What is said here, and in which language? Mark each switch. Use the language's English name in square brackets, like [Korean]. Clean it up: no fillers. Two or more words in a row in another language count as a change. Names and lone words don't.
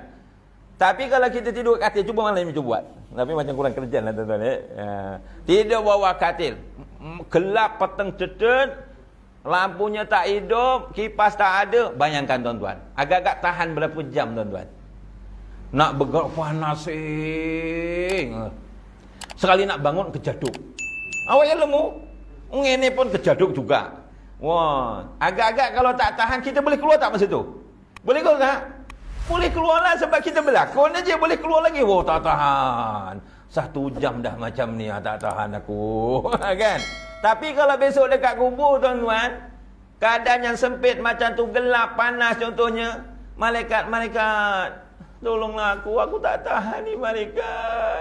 [Malay] Tapi kalau kita tidur kat katil, cuba malam ni cuba buat. Tapi macam kurang kerjaan lah tuan-tuan Tidur bawah katil. [Javanese] Gelap peteng cedut. [Malay] Lampunya tak hidup, kipas tak ada. Bayangkan tuan-tuan. Agak-agak tahan berapa jam tuan-tuan. Nak bergerak panas sekali nak bangun kejaduk. [Javanese] Awak ya lemu. Ngene pun kejaduk juga. [Malay] Wah, agak-agak kalau tak tahan kita boleh keluar tak masa tu? Boleh keluar tak? Boleh keluar lah sebab kita berlakon aja boleh keluar lagi. Tak tahan. 1 jam dah macam ni, tak tahan aku. Kan? Tapi kalau besok dekat kubur tuan-tuan, keadaan yang sempit macam tu, gelap, panas contohnya, malaikat, tolonglah aku tak tahan ni malaikat.